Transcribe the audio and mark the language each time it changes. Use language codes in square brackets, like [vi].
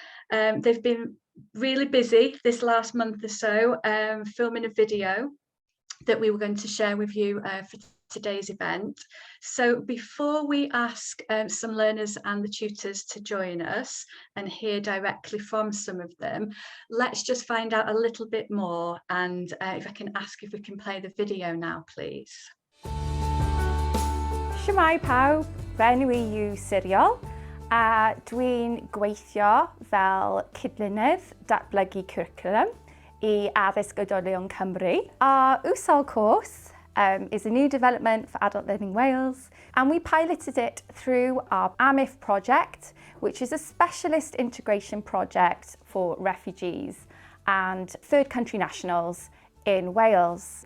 [en] They've been really busy this last month or so filming a video that we were going to share with you for today's event. So before we ask some learners and the tutors to join us and hear directly from some of them, let's just find out a little bit more, and if I can ask if we can play the video now, please. [cy] Shwmae pawb, fe'n yw Siriol, a dwi'n gweithio fel cydlynydd datblygu cwricwlwm I addysg oedolion Cymru. [en] Our ESOL course is a new development for Adult Learning Wales, and we piloted it through our AMIF project, which is a specialist integration project for refugees and third country nationals in Wales.